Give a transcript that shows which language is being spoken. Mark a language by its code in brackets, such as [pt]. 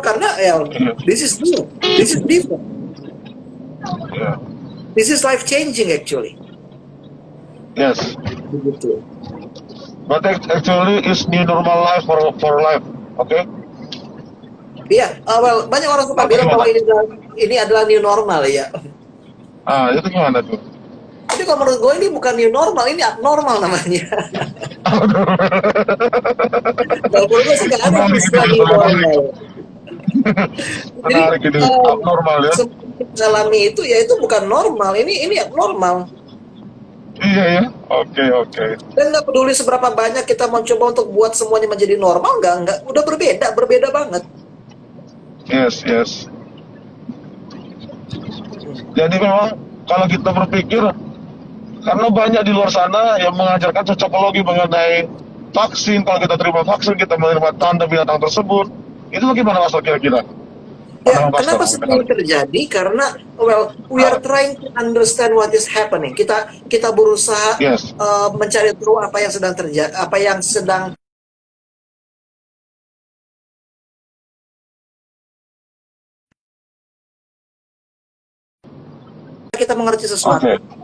[id] Karena [en] this is new, this is different, this is life changing actually. Yes. [id] Begitu. [en] But actually is new normal life for life, okay? [id] Iya, banyak orang suka bilang bahwa ini adalah new normal ya. Itu gimana tuh? Tapi kalau menurut gue ini bukan new normal, ini abnormal namanya. Kalau menurut gue sih nggak ada istilah new normal. Jadi abnormal ya. Mengalami itu ya itu bukan normal, ini abnormal. Iya ya, oke. Dan nggak peduli seberapa banyak kita mencoba untuk buat semuanya menjadi normal, nggak, udah berbeda banget. [en] Yes. [id] Jadi memang kalau kita berpikir, karena banyak di luar sana yang mengajarkan cocokologi mengenai vaksin, kalau kita terima vaksin, kita menerima tanda binatang tersebut. Itu bagaimana Mas kira-kira? Ya, kenapa seperti ini terjadi? Karena [en] we are trying to understand what is happening. [id] Kita berusaha mencari tahu apa yang sedang terjadi, apa yang sedang kita mengerti sesuatu.